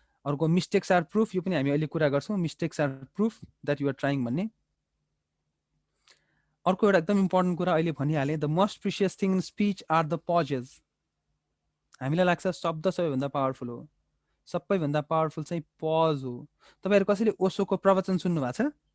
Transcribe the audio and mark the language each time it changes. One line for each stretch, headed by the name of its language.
Nepali: अर्को
English: mistakes are proof,
Nepali: यो पनि हामी अहिले कुरा गर्छौं।
English: Mistakes are proof that you are trying भन्ने।
Nepali: अर्को एउटा एकदम इम्पोर्टेन्ट कुरा अहिले भनिहाले,
English: The most precious thing in speech are the pauses.
Nepali: हामीलाई लाग्छ शब्द सबैभन्दा पावरफुल हो, सबैभन्दा पावरफुल चाहिँ पज हो। तपाईहरु कसैले ओशोको प्रवचन सुन्नु भएको छ?